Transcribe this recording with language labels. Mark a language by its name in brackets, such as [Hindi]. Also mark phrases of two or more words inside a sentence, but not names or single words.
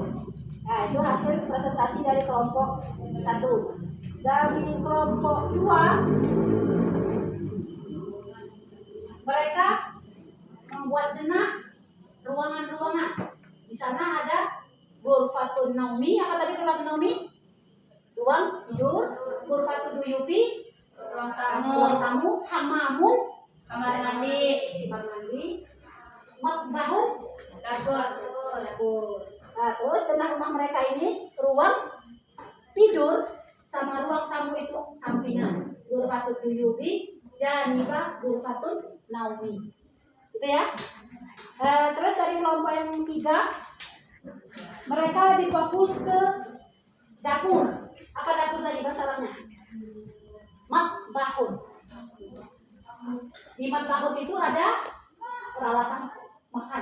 [Indonesian] Nah, itu hasil presentasi dari kelompok 1. Dari kelompok 2, mereka membuat denah ruangan-ruangan. Di sana ada [Arabic] ghurfatun naumi. [Indonesian] Apa tadi [Arabic] ghurfatun naumi? [Indonesian] Ruang tidur. [Arabic] Ghurfatun duyupi, [Indonesian] ruang tamu. Hamamun, Kamar mandi. Matbahun, dapur. Nah, terus denah rumah mereka ini ruang tidur sama ruang tamu itu sampingan. [Arabic] Ghurfatun duyupi, janiba ghurfatun naumi. [Indonesian] Gitu ya. Terus dari kelompok yang 3, mereka lebih fokus ke dapur. Apa dapur tadi bahasa Arabnya? Matbahun. Di matbahun itu ada peralatan makan.